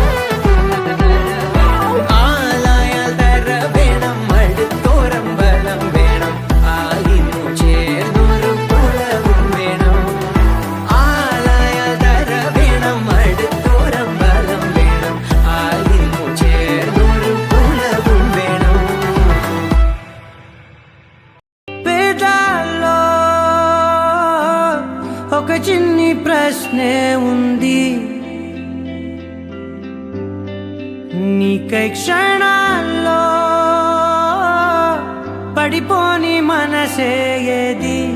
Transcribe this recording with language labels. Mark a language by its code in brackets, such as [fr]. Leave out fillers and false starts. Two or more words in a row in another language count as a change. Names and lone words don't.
[ml] ആലായാൽ തര വേണം, അടുത്തോരമ്പലം വേണം, ആലിന്നു ചേർന്നൊരു കുലവും വേണം. ആലായാൽ തര വേണം, അടുത്തോരമ്പലം വേണം, ആലിന്നു ചേർന്നൊരു കുലവും വേണം. [te] పేదాల్లో ఒక చిన్ని ప్రశ్నే ఉంది, నీకై క్షణాల్లో పడిపోని మనసే ఏది?